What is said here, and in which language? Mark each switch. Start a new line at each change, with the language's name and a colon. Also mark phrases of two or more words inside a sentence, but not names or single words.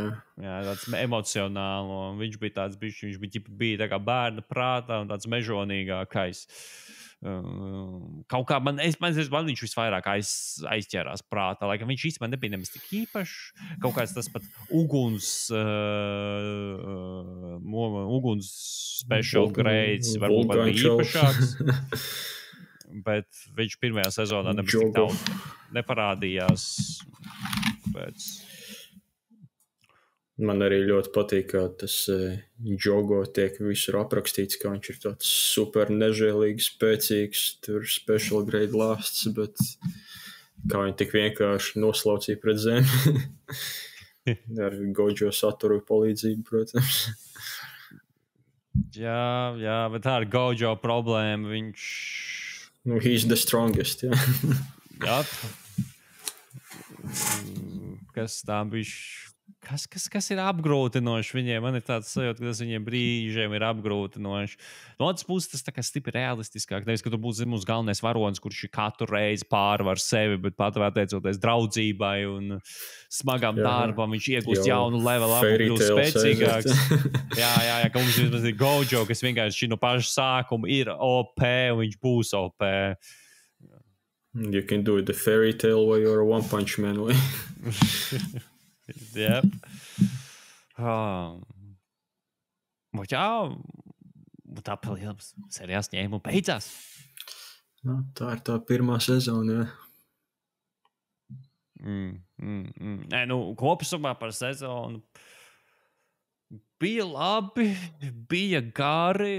Latvian: Jā, tāds emocionālo. Viņš bija tāds, viņš bija tā kā bērna prātā un tāds mežonīgākais. Kaut kā man viņš visvairāk aizķērās prātā, lai viņš īstenībā nebija nemaz tik īpašs. Kaut kāds tas pat uguns
English: special grades
Latvian: varbūt pat bija īpašāks. Bet viņš pirmajā sezonā nemaz tik daudz neparādījās. Pēc... Man arī ļoti patīk, kā tas Jogo tiek visur aprakstīts, ka viņš ir tāds super nežēlīgs, spēcīgs, tur
English: special grade
Latvian: lāsts, bet kā viņi tik vienkārši noslaucīja pret zemi. Ar Gojo Satoru palīdzību, protams. Jā, bet tā ir Gojo problēma, viņš... Nu,
English: he's the strongest,
Latvian: jā. Jā. Kas tā bišķi... Kas ir apgrūtinoši viņiem? Man ir tāds sajūta, ka tas viņiem brīžiem ir apgrūtinoši. No otras puses, tas tā kā stipri realistiskāk. Nevis, ka tur būs mūsu galvenais varonis, kurš katru reizi pārvar sevi, bet pateicoties draudzībai un smagam darbam, viņš iegūst jaunu levelu up un kļūst spēcīgāks. Jā, ka mums ir Gojo, kas vienkārši no paša sākuma ir OP un viņš būs OP.
English: You can do the fairy tale way or a one punch man way. Yep.
Latvian: Jā, tā palielinās serijās ņēma un beidzās. No, tā ir tā pirmā sezona, Nē, kopsumā par sezonu bija labi, bija gari.